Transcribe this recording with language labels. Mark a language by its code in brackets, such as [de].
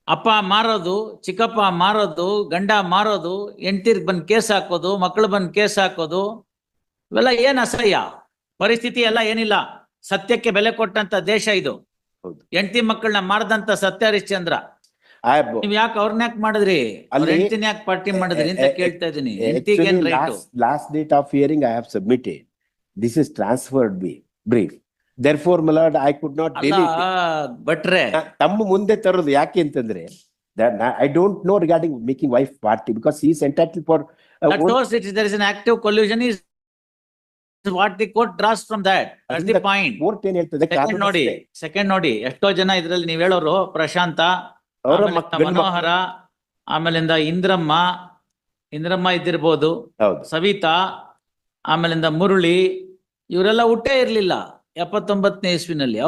[kn] ಅಪ್ಪ ಮಾರೋದು, ಚಿಕ್ಕಪ್ಪ ಮಾರೋದು, ಗಂಡ ಮಾರೋದು, ಹೆಂಡ್ತಿರ್ ಬಂದ್ ಕೇಸ್ ಹಾಕೋದು, ಮಕ್ಕಳು ಬಂದ್ ಕೇಸ್ ಹಾಕೋದು, ಇವೆಲ್ಲ ಏನ್ ಅಸಹ್ಯ ಪರಿಸ್ಥಿತಿ ಎಲ್ಲ ಏನಿಲ್ಲ. ಸತ್ಯಕ್ಕೆ ಬೆಲೆ ಕೊಟ್ಟಂತ ದೇಶ ಇದು. ಹೆಂಡತಿ ಮಕ್ಕಳನ್ನ ಮಾರದಂತ ಸತ್ಯ ಹರಿಶ್ಚಂದ್ರ. ನೀವ್ ಯಾಕೆ ಅವ್ರನ್ನ ಯಾಕೆ ಮಾಡಿದ್ರಿ, ಹೆಂಡತಿನ ಯಾಕೆ ಪಾರ್ಟಿ ಮಾಡಿದ್ರಿ ಅಂತ ಕೇಳ್ತಾ ಇದೀನಿ. ಹೆಂಡತಿಗೆ ಏನ್ right? [en] Last date of hearing I have submitted. This is transferred brief. Therefore, my lord, I could not delete it. ಬಟ್ರೆ [kn] ತಮ್ಮ ಮುಂದೆ ತರೋದು ಯಾಕೆ ಅಂತಂದ್ರೆ, [en] I don't know regarding making wife party because he is entitled for there is an active collusion is what the court draws from that. That's the point. [kn] Court ಏನ್ ಹೇಳ್ತದೆ? Second ನೋಡಿ ಎಷ್ಟೋ ಜನ ಇದ್ರಲ್ಲಿ ನೀವ್ ಹೇಳೋರು ಪ್ರಶಾಂತ, ಮನೋಹರ, ಆಮೇಲಿಂದ ಇಂದ್ರಮ್ಮ ಇದ್ದಿರ್ಬೋದು, ಸವಿತಾ, ಆಮೇಲಿಂದ ಮುರಳಿ, ಇವರೆಲ್ಲ ಹುಟ್ಟೇ ಇರ್ಲಿಲ್ಲ 79ನೇ ಇಸ್ವಿನಲ್ಲಿ.